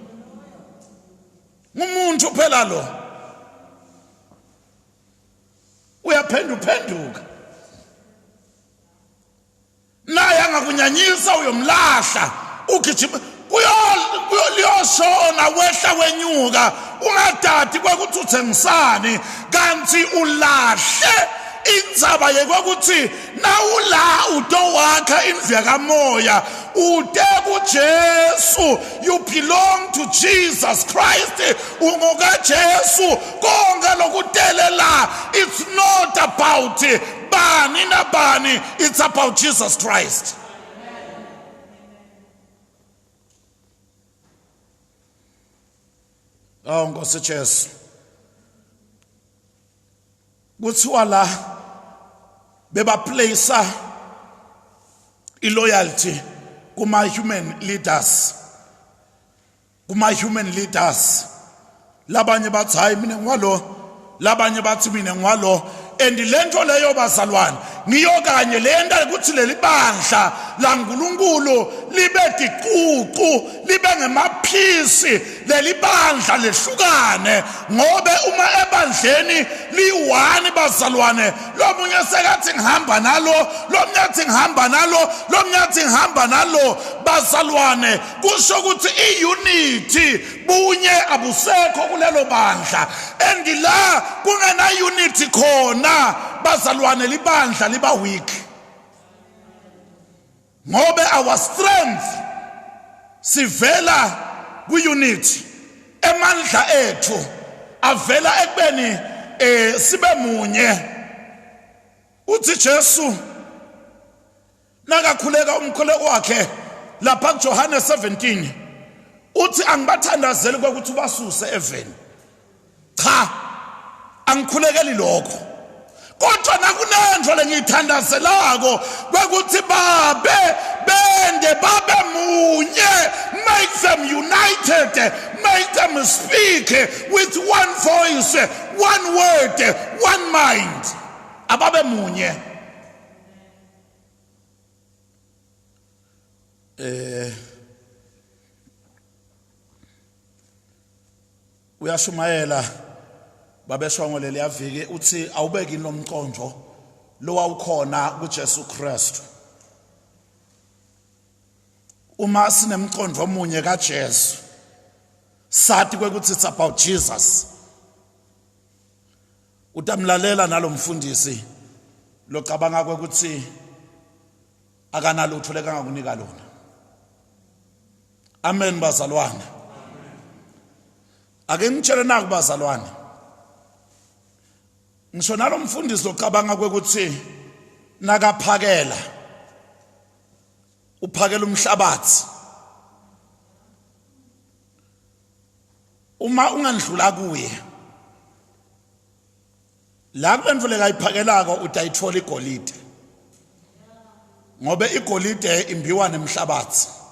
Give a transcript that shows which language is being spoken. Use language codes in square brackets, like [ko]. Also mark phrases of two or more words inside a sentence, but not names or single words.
[ss] umuntu phela lo uyaphenduka naye angakunyanyisa uyomlahla ugijima liyoshona wehla wenyuka ungadadi kwekuthi uthengisani kanti ulahle indzaba yekwakuthi nawula utowakha indlu yakamoya ude kuJesu. [en] You belong to Jesus Christ. [ss] Ungoka Jesu konke lokudelela. [en] It's not about [ss] bani na bani, [en] it's about Jesus Christ. [ss] Oh Nkosi Jesu, kuthiwa la beba [en] place loyalty [ss] kuma [en] human leaders, [ss] labanye bathi hayi mina ngwalo, labanye bathi mina ngwalo. And lento leyo bazalwane ngiyokanye lenta ukuthi leli bandla la uNkulunkulu libe diququ, libe ngemaphisi, leli bandla lehlukane ngobe uma ebandleni liwani bazalwane, lo munye sekathi ngihamba nalo, lo munye athi ngihamba nalo, lo munye athi ngihamba nalo bazalwane, kusho ukuthi iunity bunye abusekho kulelo bandla. And la kungena unity khona bazalwane libandla liba weak ngobe [en] our strength [ss] sivela ku-unity, emandla ethu avela ekubeni sibe munye. Uthi Jesu nakakhuleka umkhuleko wakhe lapha kuJohane 17 uthi angibathandazeli kwekuthi basuse eveni, cha angikhulekeli lokho, kodwa nakunendlo lengiyithandazelako kwekuthi babe bende babe munye, [en] make them united, make them speak with one voice, one word, one mind, [ss] ababe munye. Uyashumayela babeshongo leliyaviki uthi awubeki nomconjo lo wawukhona kuJesu Kristu. Uma sinemconjo omunye kaJesu sathi kwekuthi [en] it's about Jesus, [ss] utamlalela nalomfundisi locabanga kwekuthi akanalutho lekangakunika lona. Amen bazalwane. Ake ngitshele naku bazalwane, ngisho nalomfundisi locabanga kwekuthi nakaphakela uphakela umhlabathi, uma ungandlula kuye la kulendlela ayiphakelako utayithola igolide, ngobe igolide imbiwa nemhlabathi.